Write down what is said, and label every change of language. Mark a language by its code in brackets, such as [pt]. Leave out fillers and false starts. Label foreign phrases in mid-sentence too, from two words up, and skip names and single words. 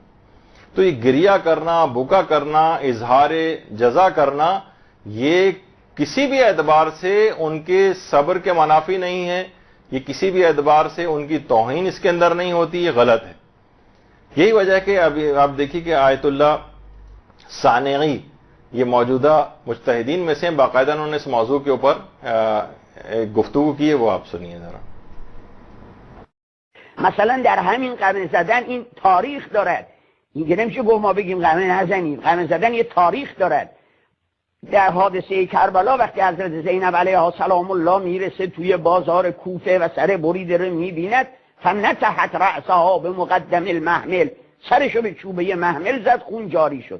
[ur] تو یہ گریہ کرنا، بکا کرنا، اظہار جزا کرنا، یہ کسی بھی اعتبار سے ان کے صبر کے منافی نہیں ہے، یہ کسی بھی اعتبار سے ان کی توہین اس کے اندر نہیں ہوتی، یہ غلط ہے. یہی وجہ ہے کہ ابھی آپ دیکھیے کہ آیت اللہ ثانعی یہ موجودہ مجتہدین میں سے باقاعدہ انہوں نے اس موضوع کے اوپر ایک گفتگو کی ہے، وہ آپ سنیے ذرا. [fa] مثلا در همین قمه زدن این تاریخ دارد. این نمیشه گفت ما بگیم قمه نزنید. قمه زدن یه تاریخ دارد. در حادثه کربلا وقتی حضرت زینب [ar] علیها سلام الله [fa] میرسه توی بازار کوفه و سر بریده رو میبیند، [ar] فنتحت رأسها به مقدم المحمل، [fa] سرشو به چوبه محمل زد، خون جاری شد.